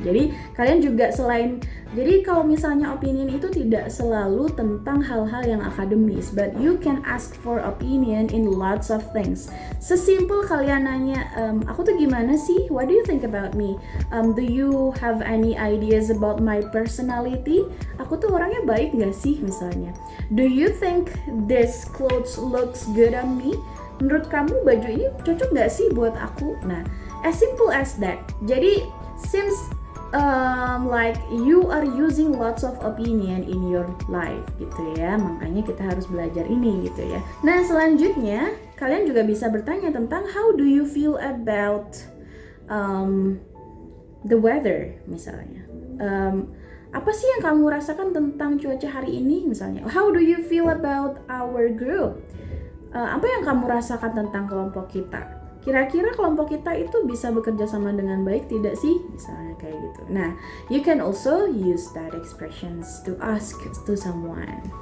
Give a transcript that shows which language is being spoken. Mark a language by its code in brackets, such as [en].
[id] Jadi kalian juga jadi kalau misalnya opinion itu tidak selalu tentang hal-hal yang akademis, [en] but you can ask for opinion in lots of things. [id] Sesimpel kalian nanya, aku tuh gimana sih? [en] What do you think about me? Do you have any ideas about my personality? [id] Aku tuh orangnya baik nggak sih misalnya? [en] Do you think this clothes looks good on me? [id] Menurut kamu baju ini cocok nggak sih buat aku? [en] Nah, as simple as that. Jadi seems like you are using lots of opinion in your life gitu ya. [id] Makanya kita harus belajar ini gitu ya. Nah, selanjutnya kalian juga bisa bertanya tentang [en] how do you feel about the weather [id] misalnya. Apa sih yang kamu rasakan tentang cuaca hari ini misalnya? [en] How do you feel about our group? [id] Apa yang kamu rasakan tentang kelompok kita? Kira-kira kelompok kita itu bisa bekerja sama dengan baik tidak sih? Misalnya kayak gitu. [en] Nah, you can also use that expressions to ask to someone.